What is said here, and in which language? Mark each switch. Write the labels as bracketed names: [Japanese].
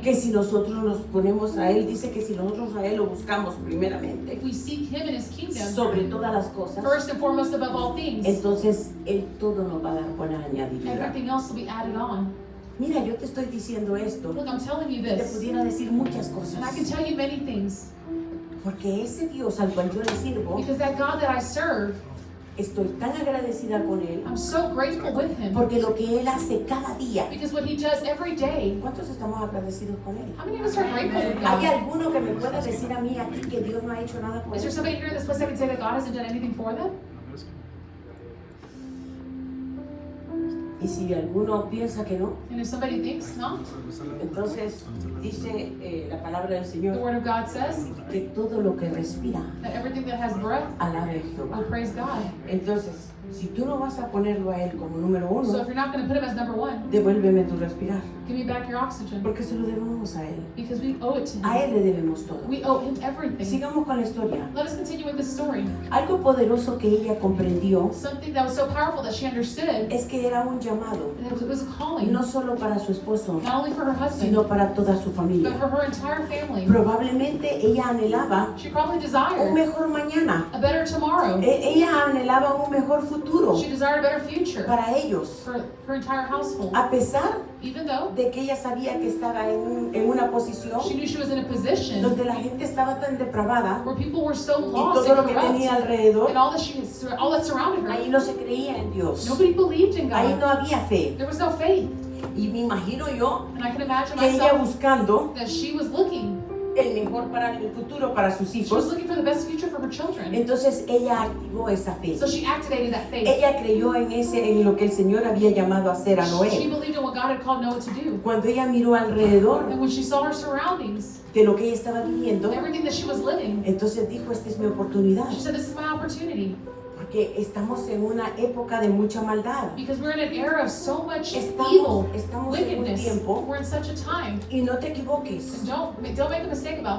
[Spanish] que si nosotros nos ponemos a Él, dice que si nosotros a Él lo buscamos primeramente, [English] if we seek Him and His kingdom, [Spanish] sobre todas las cosas, [English] first and foremost above all things, [Spanish] entonces Él todo nos va a dar por añadidura. [English] everything else will be added on. [Spanish] Mira, yo te estoy diciendo esto, [English] Look, I'm telling you [Spanish] te [English] this, [Spanish] pudiera decir muchas [English] and I can [Spanish] cosas, [English] tell you many things, [Spanish] porque ese Dios al cual yo le sirvo, [English] because that God that I serve, [Spanish] estoy tan agradecida con Él, [English] I'm so grateful with Him, [Spanish] porque lo que Él hace cada día, [English] because what He does every day. [Spanish] ¿cuántos estamos agradecidos con Él? [English] How many of us are grateful with [Spanish] ¿Hay [English] God? [Spanish] alguno que me pueda decir a mí aquí que Dios no ha hecho nada por [English] Is there [Spanish] él? [English] somebody here in this place that can say that God hasn't done anything for them? [Spanish] Y si alguno piensa que no, [English] And if somebody thinks not, [Spanish] entonces dice la palabra del [English] the [Spanish] Señor [English] Word of God says [Spanish] que todo lo que respira [English] that everything that has breath [Spanish] alabe a Jehová. [English] will praise God. [Spanish] Entonces, si tú no vas a ponerlo a Él como número [English] So [Spanish] uno, [English] if you're not going to put Him as number one, [Spanish] devuélveme tu respirar, [English] give me back your oxygen, [Spanish] porque se lo debemos a Él. [English] because we owe it to [Spanish] A [English] Him. [Spanish] Él le debemos todo. [English] We owe Him everything. [Spanish] Sigamos con la historia. [English] Let us continue with this story. [Spanish] Algo poderoso que ella comprendió [English] Something that was so powerful that she understood, [Spanish] es que era un llamado, [English] and it was a calling, [Spanish] no solo para su esposo, [English] not only for her husband, [Spanish] sino para toda su [English] but [Spanish] familia. [English] for her entire family. [Spanish] Probablemente ella anhelaba [English] She probably [Spanish] un [English] desired [Spanish] mejor mañana. [English] a better tomorrow. [Spanish] Ella anhelaba un mejor futuro [English] She desired a better future [Spanish] para ellos. [English] for her entire household. [Spanish] A pesar [English] Even though [Spanish] de que ella sabía que estaba en una posición [English] she knew she was in a position [Spanish] donde la gente estaba tan depravada [English] where people were so [Spanish] y [English] lost [Spanish] todo [English] and [Spanish] lo que tenía [English] corrupt, [Spanish] alrededor, [English] and all that surrounded [Spanish] ahí [English] her, [Spanish] no se creía en Dios. [English] nobody believed in [Spanish] Ahí [English] God. [Spanish] no había fe. [English] There was no faith. [Spanish] Y me imagino yo [English] And I can imagine [Spanish] que ella [English] myself [Spanish] buscando [English] that she was looking. [Spanish] el mejor para el futuro para sus [English] She was [Spanish] hijos, [English] looking for the best future for her children. [Spanish] entonces ella activó esa fe. [English] So she activated that faith. [Spanish] Ella creyó en lo que el Señor había llamado a hacer a [English] She [Spanish] Noé. [English] believed in what God had called Noah to do. [Spanish] Cuando ella miró alrededor [English] And when she saw her surroundings, [Spanish] de lo que ella estaba viviendo, [English] everything that she was living, [Spanish] entonces dijo, esta es mi oportunidad, [English] she said, this is my opportunity. [Spanish] porque estamos en una época de mucha maldad. [English] Because we're in an era of so much evil, [Spanish] Estamos en un [English] wickedness. [Spanish] tiempo, [English] We're in such a time. [Spanish] y no te equivoques, [English] And don't make a mistake about